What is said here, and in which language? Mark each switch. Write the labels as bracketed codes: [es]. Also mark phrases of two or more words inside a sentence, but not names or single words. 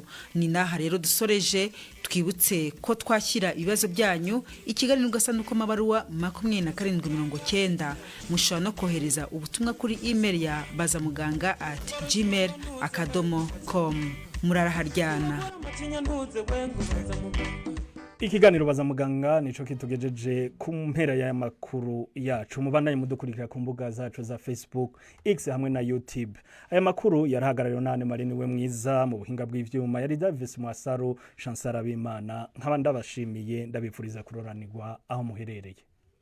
[rn] Ni naha rero dusoreje, twibutse ko twashyira ibibazo byanyu ikiganiro gasanduku amabaruwa 2790. Mushobora no kohereza ubutumwa kuri email ya bazamuganga@gmail.com. Muraraharyana. Ikiganiro baza muganga nico kitugejeje ku mpera ya makuru yacu mubandanye mudukurikira ku mbuga zacu za Facebook, X hamwe na YouTube. Aya makuru yarahagarariwe nane Marini we mwiza mu buhinga bw'ivyuma yari Davis Mwasaro Chansara Bimana nk'abandi abashimiye ndabipfuriza kuroranirwa aho muherereye.